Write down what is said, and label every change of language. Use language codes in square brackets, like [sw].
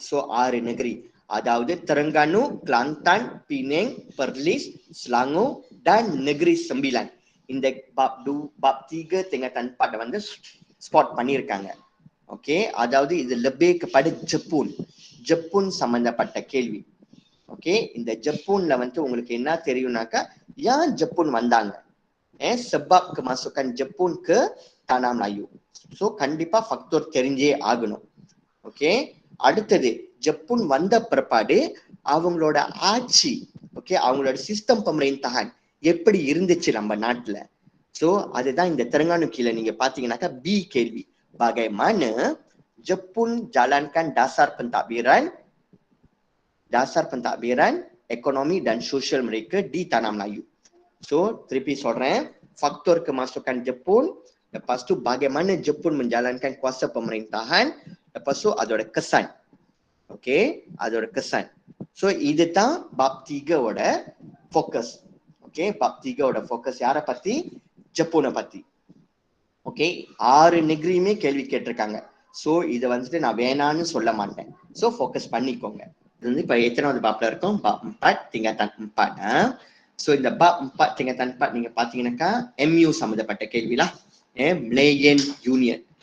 [ta] So 6 Negeri, அதாவது Terengganu, Kelantan, Penang, Perlis, Selangor dan Negeri Sembilan. இந்த pop 3 tingkatan 4 வந்து spot பண்ணிருக்காங்க. Okay, அதாவது இது லெபே kepada ஜப்பூன் சம்பந்தப்பட்ட கேள்வி. ஓகே, இந்த ஜப்பூன்ல வந்து உங்களுக்கு என்ன தெரியும்னாக்கா ஏன் ஜப்பூன் வந்தாங்க, [ms] sebab kemasukan Jepun ke Tanah Melayu. [ta] So கண்டிப்பா ஃபக்டோர் தெரிஞ்சே ஆகணும். ஓகே, அடுத்தது ஜப்பூன் வந்த பிற்பாடு அவங்களோட ஆட்சி, ஓகே, அவங்களோட சிஸ்டம் pemerintahan எப்படி இருந்துச்சு நம்ம நாட்டுல. சோ அதுதான் இந்த தெலுங்கானு கீழே நீங்க பாத்தீங்கன்னாக்கா பி கேள்வி, [ms] bagaimana Jepun jalankan dasar pentadbiran dasar pentadbiran ekonomi dan sosial mereka di Tanah Melayu. So, terlebih [ta] சொல்றேன், [ms] faktor kemasukan Jepun, lepas tu bagaimana Jepun menjalankan kuasa pemerintahan, lepas tu [ta] அதோட [ms] kesan. [ta] Okay, அதோட kesan. So, இதுதான் bab 3 ஓட focus. Okay, bab 3 ஓட focus யாரை பத்தி? ஜப்பூனை பத்தி. Okay, 6 நெகிரியுமே கேள்வி கேட்டிருக்காங்க. ஸோ இதை வந்துட்டு நான் வேணான்னு சொல்ல மாட்டேன். ஸோ ஃபோக்கஸ் பண்ணிக்கோங்க. இது வந்து இப்போ எத்தனாவது பாப்ல இருக்கும்? Pop 4 tingkatan 4. ஸோ இந்த பாப் 4 tingkatan 4 நீங்க பாத்தீங்கன்னாக்கா MU சம்மந்தப்பட்ட கேள்விலாம், மலேயன் யூனியன்.